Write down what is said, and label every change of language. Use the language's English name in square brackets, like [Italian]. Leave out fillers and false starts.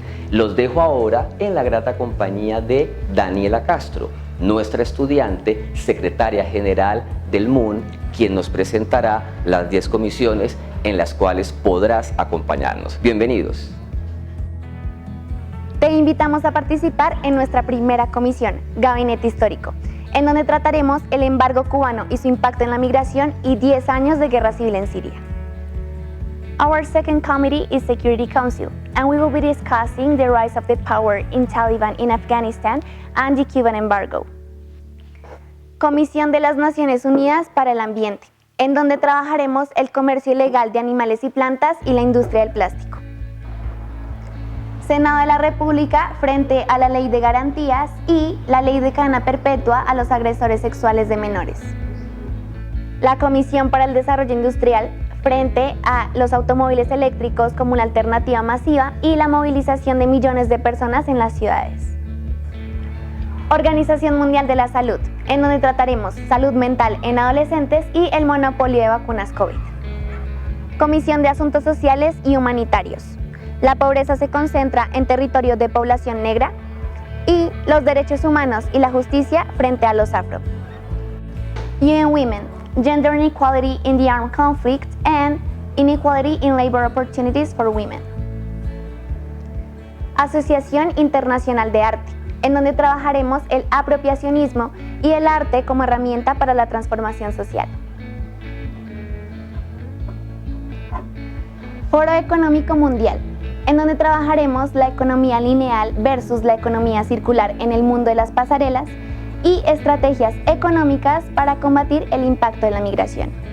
[Spanish] Los dejo ahora en la grata compañía de Daniela Castro, nuestra estudiante, secretaria general del MUN, quien nos presentará las 10 comisiones en las cuales podrás acompañarnos. Bienvenidos. Te invitamos a participar en nuestra primera comisión, Gabinete Histórico, en donde trataremos el embargo cubano y su impacto en la migración y 10 años de guerra civil en Siria. [English] Our second committee is Security Council, and we will be discussing the rise of the power in Taliban in Afghanistan and the Cuban embargo. [Spanish] Comisión de las Naciones Unidas para el Ambiente, en donde trabajaremos el comercio ilegal de animales y plantas y la industria del plástico. Senado de la República frente a la Ley de Garantías y la Ley de Cadena Perpetua a los agresores sexuales de menores. La Comisión para el Desarrollo Industrial frente a los automóviles eléctricos como una alternativa masiva y la movilización de millones de personas en las ciudades. Organización Mundial de la Salud, en donde trataremos salud mental en adolescentes y el monopolio de vacunas COVID. Comisión de Asuntos Sociales y Humanitarios. La pobreza se concentra en territorios de población negra y los derechos humanos y la justicia frente a los afro. [English] UN Women, Gender Inequality in the Armed Conflict and Inequality in Labor Opportunities for Women. [Spanish] Asociación Internacional de Arte, en donde trabajaremos el apropiacionismo y el arte como herramienta para la transformación social. Foro Económico Mundial, en donde trabajaremos la economía lineal versus la economía circular en el mundo de las pasarelas y estrategias económicas para combatir el impacto de la migración.